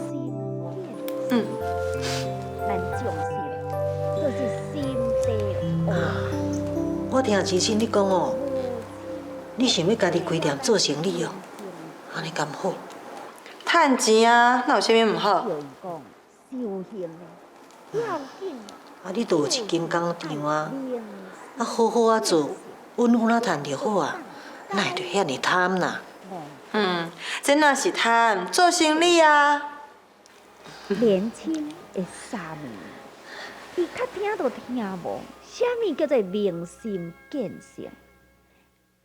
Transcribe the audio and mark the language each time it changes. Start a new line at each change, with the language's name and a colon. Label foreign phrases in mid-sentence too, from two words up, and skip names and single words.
Min Nan Chinese: 咱重视的，就是心地我听之前你讲哦，你想要家己开店做生意哦，安尼敢好？趁钱啊，哪有啥物毋好？你都有一间工厂啊，好好啊做，稳稳啊赚就好啊，哪会着遐尼贪呐？这哪是贪，做生意啊。年轻的沙弥，伊较听都听无，啥物叫做明心见性？